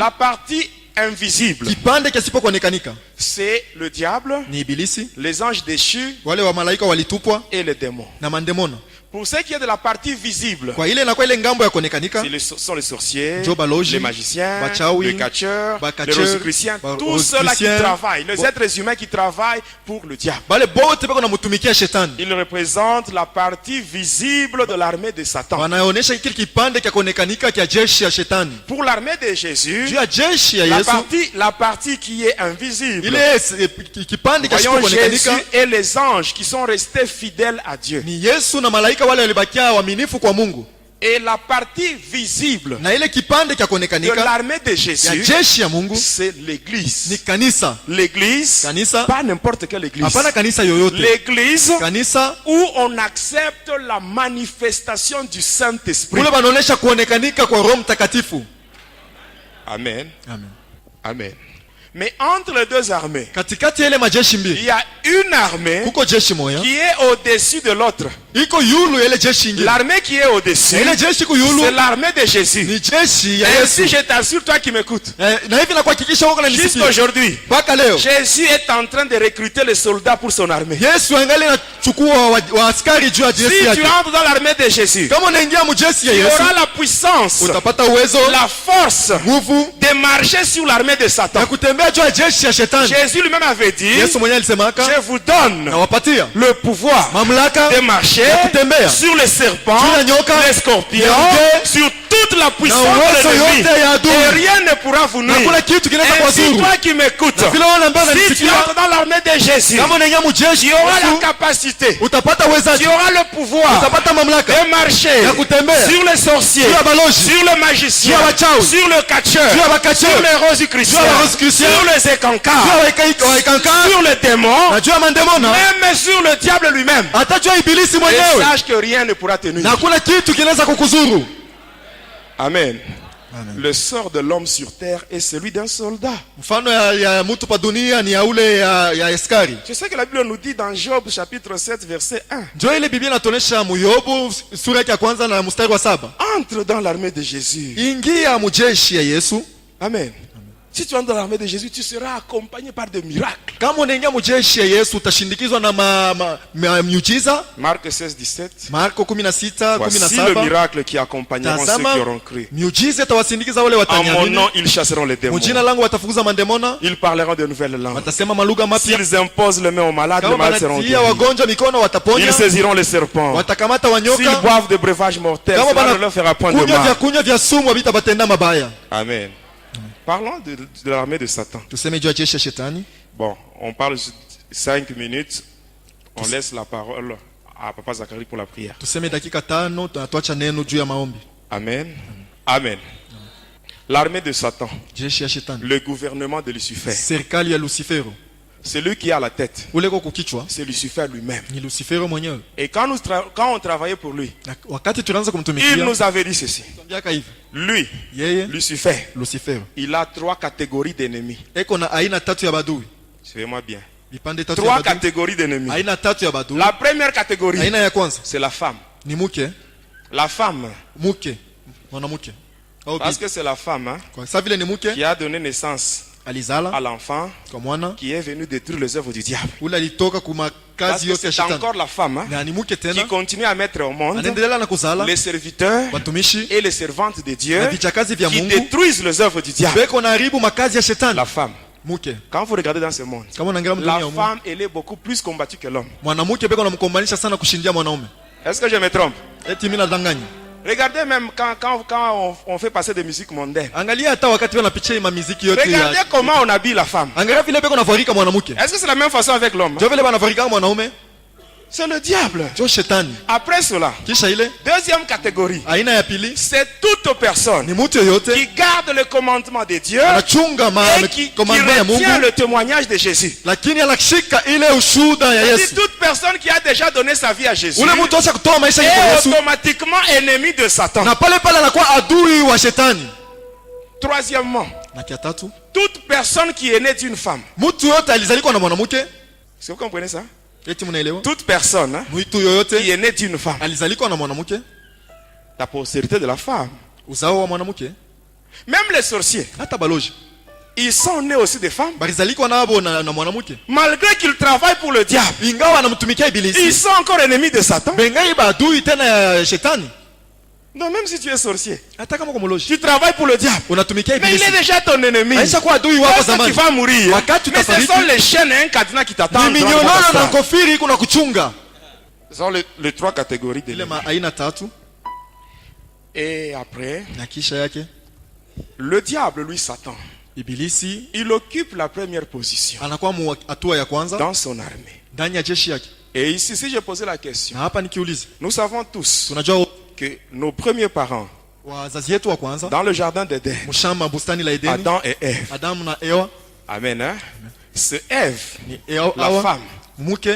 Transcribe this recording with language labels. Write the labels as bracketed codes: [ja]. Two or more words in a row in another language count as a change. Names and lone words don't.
[fr] la partie invisible, [sw] kipande kisipokuonekanika [fr] c'est le diable, [sw] ni ibilisi, [fr] les anges déchus [sw] wale wa malaika walitupwa [fr] et les démons. [sw] na mandemona. [fr] Pour ce qui est de la partie visible, [sw] Kwa ile inakuwa ile ngambo ya kuonekanika, [fr] sont les sorciers, [sw] Njo baloji, [fr] les magiciens, [sw] bachawi, [fr] les catcheurs, les [sw] bakacheur, [fr] rosicruciens, tous ceux-là qui [sw] Rosicruciens, [fr] travaillent, les êtres humains qui travaillent pour le diable. [sw] bale bote beko na mutumikia shetani, [fr] Ils représentent la partie visible de l'armée de Satan. [sw] wanaonyesha kile kipande cha kuonekanika cha jeshi ya shetani. [fr] Pour l'armée de Jésus, [sw] Juu ya jeshi ya [fr] la [sw] Yesu, [fr] partie qui est invisible, [sw] ile kipande cha [fr] voyons Jésus [sw] kuonekanika [fr] et les anges qui sont restés fidèles à Dieu. [sw] ni Yesu na malaika wale walibakia waaminifu kwa Mungu. [fr] Et la partie visible [sw] Na ile kipande cha [fr] de [sw] kuonekanika [fr] l'armée de [sw] ya [fr] Jésus, [sw] jeshi ya Mungu [fr] c'est l'église. [sw] ni kanisa. [fr] L'église, [sw] Kanisa, [fr] pas n'importe quelle église. [sw] hapana kanisa yoyote. [fr] L'église [sw] Kanisa [fr] où on accepte la manifestation du Saint-Esprit. [sw] kule banaonesha kuonekanika kwa Roho Mtakatifu. [fr] Amen. Amen. Amen. Mais entre les deux armées, [sw] Katikati ya ile majeshi [fr] il [sw] mbili [fr] y a une armée [sw] kuko jeshi moya [fr] qui est au-dessus de l'autre. [sw] iko yulu ya ile jeshi ingine. [fr] L'armée qui est au-dessus, [sw] Na ile jeshi ku [fr] c'est [sw] yulu [fr] l'armée de Jésus. [sw] ni jeshi ya [fr] Ainsi, [sw] Yesu. [fr] je t'assure, toi qui m'écoutes, [sw] Na hivi nakuhakikisha wako na nisikia. [fr] jusqu'aujourd'hui, [sw] Mpaka leo [fr] Jésus est en train de recruter les soldats pour son armée. [sw] Yesu angali anachukua wa askari juu ya [fr] Si [sw] jeshi [fr] tu [sw] yake. [fr] entres dans l'armée de Jésus, [sw] Kama unaingia mu jeshi ya [fr] tu [sw] Yesu, [fr] auras la puissance, [sw] utapata uwezo, [fr] la force [sw] nguvu [fr] de marcher sur l'armée de Satan. [sw] ya kutembea juu ya jeshi ya shetani. [fr] Jésus lui-même avait dit, [sw] Yesu mwenyewe alisemaka, [fr] je vous donne [sw] nawapatia [fr] le pouvoir [sw] mamlaka [fr] de marcher [sw] ya kutembea [fr] sur les serpents, [sw] juu ya nyoka, [fr] les scorpions, [sw] nyoka, [fr] sur toute la puissance [sw] na uwezo [fr] de l'ennemi. [sw] yote ya adui. [fr] Et rien ne pourra vous [sw] Na [fr] nuire. [sw] kuna kitu kinaweza [fr] Et si [sw] kuwadhuru. [fr] toi qui m'écoutes, [sw] Na vile wale ambao [fr] si tu [sw] wananisikia, [fr] entres dans l'armée de Jésus, [sw] kama unaingia mu jeshi [fr] tu [sw] ya [fr] auras la [sw] Yesu, [fr] capacité, [sw] utapata [fr] tu [sw] uwezaji, [fr] auras le pouvoir [sw] utapata mamlaka [fr] de marcher [sw] ya kutembea [fr] sur les sorciers, [sw] juu ya balozi, [fr] sur le magicien, [sw] juu ya wachawi, [fr] sur le catcheur, [sw] juu ya bakacheur, [fr] sur les [sw] juu [fr] rosicruciens, [sw] ya Rosicruciens, [fr] sur les [sw] juu [fr] écancars, [sw] ya waikankara, [fr] sur les démons, [sw] na juu ya mandemona, [fr] même sur le diable lui-même. [sw] hata juu ya ibilisi [fr] Et [sw] mwenyewe, [fr] sache que rien ne pourra te nuire. [sw] na hakuna kitu kinaweza kukuzuru. [fr] Amen. Le sort de l'homme sur terre est celui d'un soldat. [sw] Mfano ya mtu pa dunia ni ya ule ya askari. [fr] Je sais que la Bible nous dit dans Job chapitre 7 verset 1. [sw] Ndio ile Biblia inatuonesha Yobu sura ya kwanza na mstari wa 7. [fr] Entre dans l'armée de Jésus. [sw] Ingia mu jeshi ya Yesu. [fr] Amen. Si tu entres dans l'armée de Jésus, tu seras accompagné par des miracles. [sw] Kama unaingia mu jeshi ya Yesu utashindikizwa na miujiza. [fr] Marc 16:17. [sw] Marko 16:17. [fr] Voici le miracle qui accompagneront ceux qui auront cru. [sw] Miujiza itawasindikiza wale [fr] En mon [sw] wataniamini. [fr] nom, ils chasseront les démons. [sw] Mu jina langu watafukuza mandemona. [fr] Ils parleront de nouvelles langues. [sw] Watasema malugha mapya. [fr] S'ils imposent les mains aux malades, les [sw] Kama [fr] malades seront [sw] banatia [fr] guéris. [sw] wagonjwa mikono wataponya. [fr] Ils saisiront les serpents. [sw] Watakamata [fr] S'ils [sw] wanyoka. [fr] boivent des breuvages mortels, [sw] Kama [fr] cela ne leur fera point de [sw] kunywa [fr] mal. [sw] vya sumu habitabatenda mabaya. [fr] Amen. Parlons de l'armée de Satan. [sw] Tuseme juu ya jeshi ya shetani. [fr] Bon, on parle 5 minutes. On laisse la parole à Papa Zacharie pour la prière. [sw] Tuseme dakika 5 tunatuacha neno juu ya maombi. [fr] Amen. Amen. L'armée de Satan, [sw] Jeshi ya shetani. [fr] le gouvernement de Lucifer, [sw] Serikali ya Lucifero. [fr] celui qui a la tête, [sw] Ule kwa kukichwa [fr] c'est Lucifer lui-même. [sw] ni Lucifero mwenyewe. [fr] Et quand on travaillait pour lui, [sw] Na wakati tunaanza [fr] il [sw] kumtumikia, [fr] nous avait dit ceci. [sw] tuambiaka hivi. [fr] Lui, [sw] Yeye [fr] Lucifer, [sw] Lucifero [fr] il a 3 catégories d'ennemis. [sw] eko na aina 3 ya badui. [fr] Suivez-moi bien. [sw] Vipande 3 ya 3 badui. [fr] catégories d'ennemis. [sw] Aina 3 ya badui. [fr] La première catégorie, [sw] Aina ya kwanza [fr] c'est la femme. [sw] ni mke, [fr] La femme, [sw] mwanamke. Au [fr] parce [sw] bibi. [fr] que c'est la femme hein, [sw] Kwa sababu vile ni mke [fr] qui a donné naissance à [sw] alizala [fr] l'enfant [sw] kwa mwana [fr] qui est venu détruire les œuvres du diable. [sw] ule alitoka kuma [fr] Parce [sw] kazi [fr] que [sw] yote ya [fr] c'est [sw] shetani. [fr] encore la femme hein, [sw] Na ni mke [fr] qui [sw] tena [fr] continue à mettre au monde [sw] anaendelea na kuzala [fr] les serviteurs [sw] watumishi [fr] et les servantes de Dieu [sw] na vichakazi vya [fr] qui [sw] Mungu [fr] détruisent les œuvres du diable. [sw] beko na haribu makazi ya shetani. [fr] La femme. [sw] Mke [fr] Quand vous regardez dans ce monde, [sw] kama unaangalia dunia [fr] la [sw] ya Mungu, [fr] femme, elle est beaucoup plus combattue que l'homme. [sw] mwanamke beko namkombanisha sana kushindia mwanaume. [fr] Est-ce que je me trompe? [sw] eti mimi nadanganya. [fr] Regardez même quand on fait passer des musiques mondaines. [sw] Angalia hata wakati wanapicha mamiziki yote. [fr] Regardez comment on habille la femme. [sw] Angalia vile beko navarika mwanamke. [fr] Est-ce que c'est la même façon avec l'homme? [sw] Ndio vile banavarika mwanaume. [fr] C'est le diable. [sw] Ndio shetani. [fr] Après cela, [sw] Kisha ile [fr] deuxième catégorie, [sw] aina ya pili [fr] c'est toute personne [sw] ni mtu yoyote [fr] qui garde le commandement de Dieu [sw] anachunga [fr] et qui [sw] commandement ya [fr] retient [sw] Mungu [fr] le témoignage de Jésus. [sw] lakini anashika ile ushuhuda ya [fr] C'est [sw] Yesu. [fr] toute personne qui a déjà donné sa vie à Jésus [sw] Ule mtu acha kutoa maisha yake kwa [fr] est [sw] Yesu [fr] automatiquement ennemi de Satan. [sw] na pale pale anakuwa adui wa shetani. [fr] Troisièmement, [sw] Na kia tatu, [fr] toute personne qui est née d'une femme. [sw] mtu yote alizalikwa na mwanamke. [fr] Est-ce que vous comprenez ça? [sw] Eti mnaelewa? [fr] Toute personne [sw] Mtu [fr] qui [sw] yoyote [fr] est née d'une femme. [sw] alizalikwa na mwanamke, [fr] La postérité de la femme. [sw] uzao wa mwanamke. [fr] Même les sorciers, [sw] Hata baloji [fr] ils sont nés aussi des femmes. [sw] balizalikwa nabo na mwanamke. [fr] Malgré qu'ils travaillent pour le diable, [sw] Ingawa anamtumikia [fr] ils [sw] ibilisi, [fr] sont encore ennemis de Satan. [sw] bengai ba adui tena ya shetani. [fr] Non, même si tu es sorcier, [sw] Hata kama kwa mloji [fr] tu travailles pour le diable. [sw] unatumikia [fr] Mais il [sw] ibilisi, [fr] est déjà ton ennemi. [sw] aisha kuwa adui wako [fr] Lorsque tu [sw] zamani. [fr] vas mourir, [sw] Wakati [fr] mais ce [sw] utafariki, [fr] sont les chaînes et un cadenas qui [sw] ni [fr] t'attendent. [sw] minyonoro na kofiri kuna kuchunga. [fr] Ce sont les trois catégories de [sw] Ile [fr] l'ennemi. [sw] aina tatu. [fr] Et après, [sw] Na kisha yake [fr] le diable, lui, Satan, [sw] ibilisi [fr] il occupe la première position [sw] anakuwa hatua ya kwanza [fr] dans son armée. [sw] ndani ya jeshi yake. [fr] Et ici, si je posais la question, [sw] Na hapa nikiuliza, [fr] nous savons tous [sw] tunajua [fr] que nos premiers parents, [sw] wazazi wetu wa kwanza [fr] dans le jardin d'Éden, [sw] mshamba bustani la Edeni, [fr] Adam et Ève, [sw] Adamu na Eva, [fr] amen, hein? C'est Ève, [sw] ni Eva, [fr] la [sw] Hawa, [fr] femme, [sw] mke